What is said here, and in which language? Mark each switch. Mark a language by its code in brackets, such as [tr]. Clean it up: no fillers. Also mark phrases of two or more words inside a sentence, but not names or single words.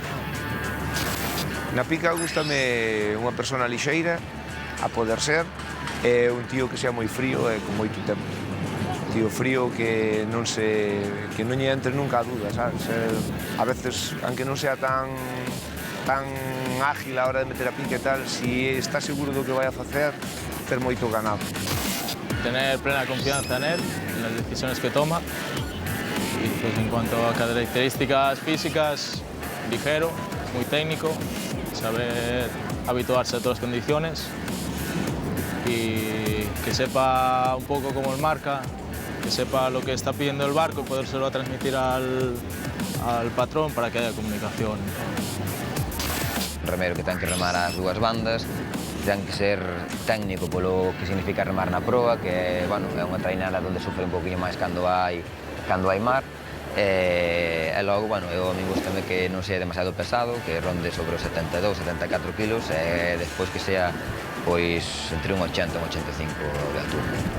[gl] Na pica gústame unha persona lixeira, a poder ser, e un tío que sea moi frío e con moito tempo. Un tío frío que non lle entre nunca a duda, sabes? A veces, aunque non sea tan ágil a hora de meter a pica e tal, si está seguro do que vai a facer, ter moito ganado. [es] Tener plena confianza en él, en las decisiones que toma. Y pues en cuanto a características físicas, ligero, muy técnico, saber habituarse a todas las condiciones y que sepa un poco cómo él marca, que sepa lo que está pidiendo el barco y podérselo transmitir al patrón para que haya comunicación. [gl] Un remero que ten que remar as dúas bandas, ten que ser técnico polo que significa remar na proa, que bueno, é unha trainada onde sufre un poquinho máis cando hai mar. E logo, bueno, eu a mí gustame que non sea demasiado pesado, que ronde sobre os 72, 74 kilos, e despois que sea, pois, entre un 80 e un 85 de altura.